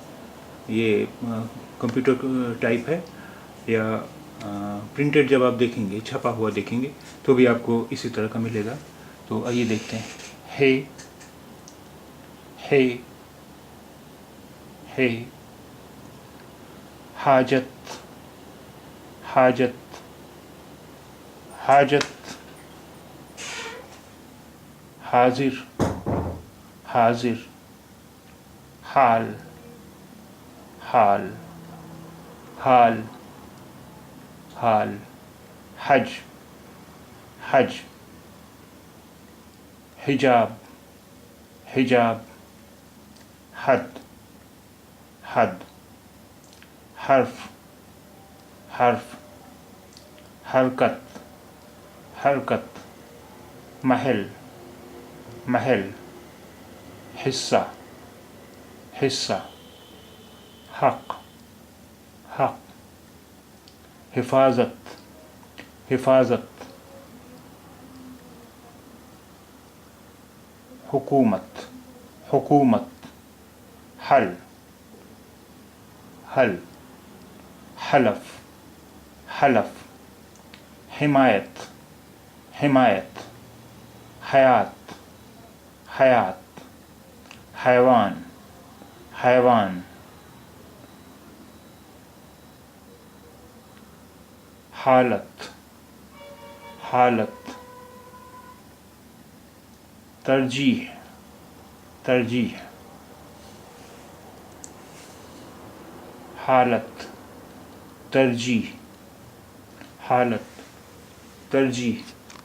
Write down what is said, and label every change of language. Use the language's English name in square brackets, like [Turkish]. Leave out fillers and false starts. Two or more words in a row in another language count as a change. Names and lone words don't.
[Urdu] یہ کمپیوٹر ٹائپ ہے یا پرنٹڈ جب آپ دیکھیں گے، چھپا ہوا دیکھیں گے تو بھی آپ کو اسی طرح کا ملے گا. تو آئیے دیکھتے ہیں. ہے ہے ہے. حاجت. حاجت. حاجت. حاضر. حاضر. حال. حال. حال. حال. حج. حج. حجاب. حجاب. حد. حد. حرف. حرف. حرکت. حرکت. محل. محل. حصہ. حصہ. حق. حق. حفاظت. حفاظت. حکومت. حکومت. حل. حل. حلف. حلف. حمایت. حمایت. حیات. حیات. حیوان. حیوان. حالت حالت ترجیح ترجیح حالت ترجیح حالت ترجیح